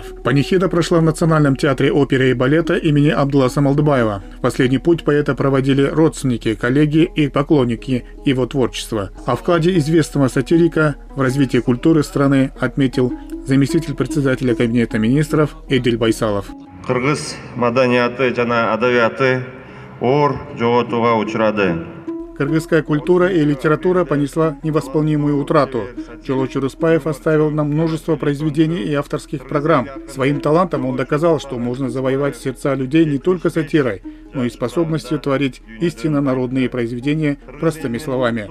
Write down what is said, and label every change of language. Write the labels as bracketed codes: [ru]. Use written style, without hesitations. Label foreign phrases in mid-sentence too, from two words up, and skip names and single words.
[ru] Панихида прошла в Национальном театре оперы и балета имени Абдуласа Малдыбаева. В последний путь поэта проводили родственники, коллеги и поклонники его творчества. О вкладе известного сатирика в развитие культуры страны отметил заместитель председателя Кабинета министров Эдиль Байсалов. [ky] Кыргыз маданияты жана адабияты оор жоготууга учурады. [ru] Кыргызская культура и литература понесла невосполнимую утрату. Джоло Чорыспаев оставил нам множество произведений и авторских программ. Своим талантом он доказал, что можно завоевать сердца людей не только сатирой, но и способностью творить истинно народные произведения простыми словами.